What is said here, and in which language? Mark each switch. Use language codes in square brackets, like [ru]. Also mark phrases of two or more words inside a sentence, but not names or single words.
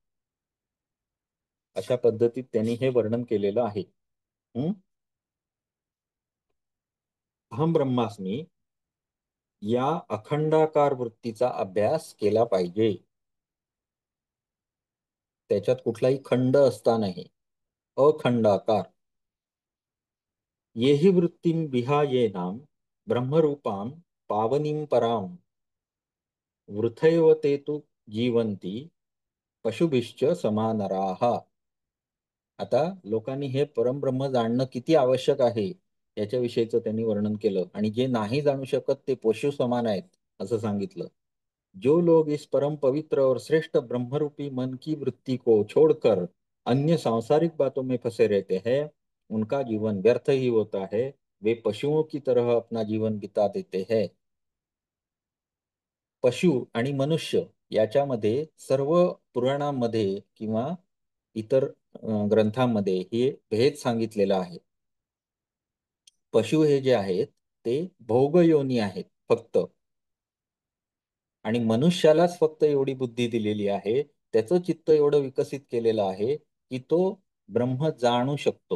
[mr] अशा पद्धतीत त्यांनी हे वर्णन केलेलं आहे. [sa] अहम ब्रह्मास्मी [mr] या अखंडाकार वृत्तीचा अभ्यास केला पाहिजे. त्याच्यात कुठलाही खंड असता नाही, अखंडाकार. [sa] येहि वृत्तीम विहायेनाम ब्रह्मरूपाम पावनीम पराम वृथैव ते तु जीवंती पशुभिश्च समानराः. [mr] आता लोकांनी हे परमब्रह्म जाणणं किती आवश्यक आहे याच्याविषयीचं त्यांनी वर्णन केलं. आणि जे नाही जाणू शकत ते पशु समान आहेत असं सांगितलं. [hi] जो लोग इस परम पवित्र और श्रेष्ठ ब्रह्मरूपी मन की वृत्ति को छोड़कर अन्य सांसारिक बातों में फंसे रहते हैं उनका जीवन व्यर्थ ही होता है. वे पशुओं की तरह अपना जीवन बिता देते हैं. [mr] पशु आणि मनुष्य याच्यामध्ये सर्व पुराणांमध्ये किंवा इतर ग्रंथांमध्ये हे भेद सांगितलेला आहे. पशु हे जे आहेत ते भोगयोनी आहेत फक्त, आणि मनुष्यालाच फक्त एवढी बुद्धी दिलेली आहे, त्याचं चित्त एवढं विकसित केलेलं आहे की तो ब्रह्म जाणू शकतो.